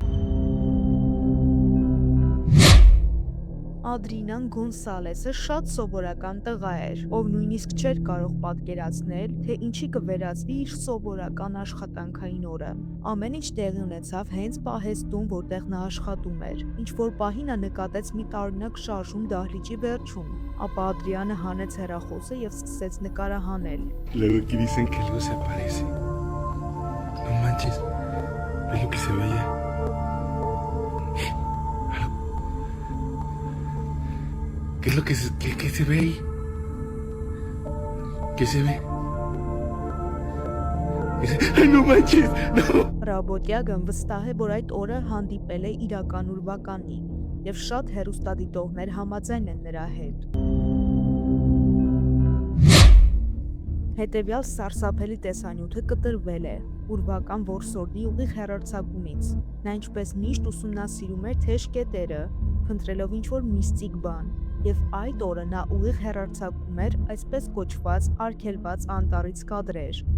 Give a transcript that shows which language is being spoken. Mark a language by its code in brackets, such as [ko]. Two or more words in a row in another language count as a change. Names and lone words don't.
[hy] Ադրինան Գոնսալեսը շատ սովորական տղա էր, ով նույնիսկ չէր կարող պատկերացնել, թե ինչի կվերածվի իր սովորական աշխատանքային օրը։ Ամեն ինչ տեղի ունեցավ հենց պահեստում, որտեղ նա աշխատում էր։ Ինչ-որ պահի նա նկատեց մի տարօրինակ շարժում դահլիճի վերջում, ապա Ադրիանը հանեց հեռախոսը եւ սկսեց նկարահանել։ [es] Luego aquí dicen que algo se aparece. No manches, es lo que se veía. ¿Qué es lo que se ve ahí? ¿Qué se ve? ¡Ay, no manches! ¡No! [hy] Ռաբոտյագն վստահ է, որ այդ օրը հանդիպել է իրական ուրվականին, եւ շատ հեռուստադիտողներ համաձայն են նրա հետ։ Հետևյալ սարսափելի տեսանյութը կտրվել է ուրվական որսորդի ուղիղ հեռարձակումից։ Նա ինչպես միշտ ուսումնասիրում էր թեժ կետերը, փնտրելով ինչ-որ միստիկ բան, եւ այդ օրը նա ուղիղ հեռարձակում էր այսպես կոչված արգելված անտառից կադրեր։